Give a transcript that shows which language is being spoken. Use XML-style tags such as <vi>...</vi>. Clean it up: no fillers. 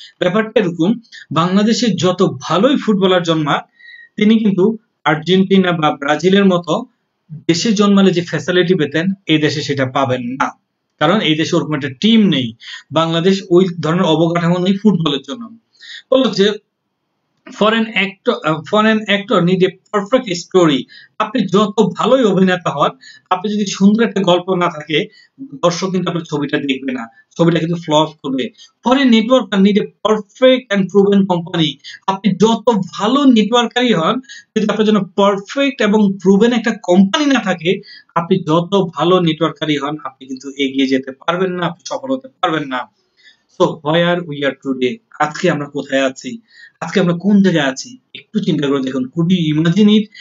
<bn>ব্যাপারটা এরকম, বাংলাদেশে যত ভালোই ফুটবলার জন্মাক, তিনি কিন্তু আর্জেন্টিনা বা ব্রাজিলের মতো দেশে জন্মালে যে ফ্যাসিলিটি পেতেন, এই দেশে সেটা পাবেন না। কারণ এই দেশে ওরকম একটা টিম নেই, বাংলাদেশ ওই ধরনের অবকাঠামো নেই ফুটবলের জন্য। বলছে</bn> <en>for an actor need a perfect story.</en> <bn>আপনি যত ভালোই অভিনেতা হন, আপনি যদি সুন্দর একটা গল্প না থাকে, দর্শক কিন্তু আপনার ছবিটা দেখবে না, ছবিটা কিন্তু ফ্লপ করবে।</bn> <en>for a networker need a perfect and proven company.</en> <bn>আপনি যত ভালো নেটওয়ার্কারই হন, যদি আপনার জন্য পারফেক্ট এবং প্রুভেন একটা কোম্পানি না থাকে, আপনি যত ভালো নেটওয়ার্কারই হন, আপনি কিন্তু এগিয়ে যেতে পারবেন না, আপনি সফল হতে পারবেন না।</bn> <en>so where we are today,</en> <bn>আজকে আমরা কোথায় আছি, আজকে আমরা কোন জায়গায় আছি, একটু চিন্তা করে দেখুন।</bn> <en>Could you imagine it?</en>